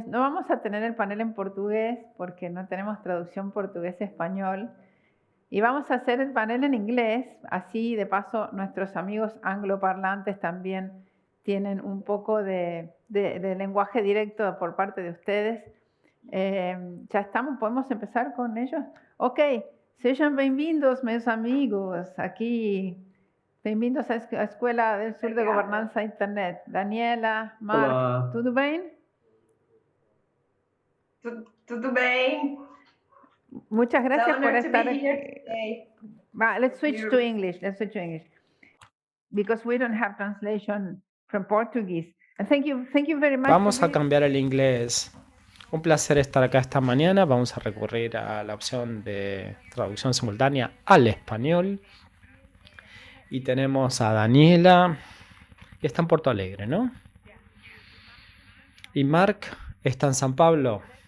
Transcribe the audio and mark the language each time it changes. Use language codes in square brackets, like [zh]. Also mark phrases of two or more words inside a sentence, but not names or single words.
[es] No vamos a tener el panel en portugués porque no tenemos traducción portugués-español, y vamos a hacer el panel en inglés, así de paso nuestros amigos angloparlantes también tienen un poco de lenguaje directo por parte de ustedes. Ya estamos, ¿podemos empezar con ellos? [pt] Ok, sejam bem-vindos, meus amigos, aqui, bem-vindos à Escola del Sur de Governança Internet. Daniela, Mark, Olá. tudo bem? Tudo bem. [es] Muchas gracias por estar aquí. [en] Let's switch to English. Because we don't have translation from Portuguese. And thank you very much. [es] Vamos a cambiar el inglés. Un placer estar acá esta mañana. Vamos a recurrir a la opción de traducción simultánea al español. Y tenemos a Daniela, que está en Porto Alegre, ¿no? Y Mark está en San Pablo.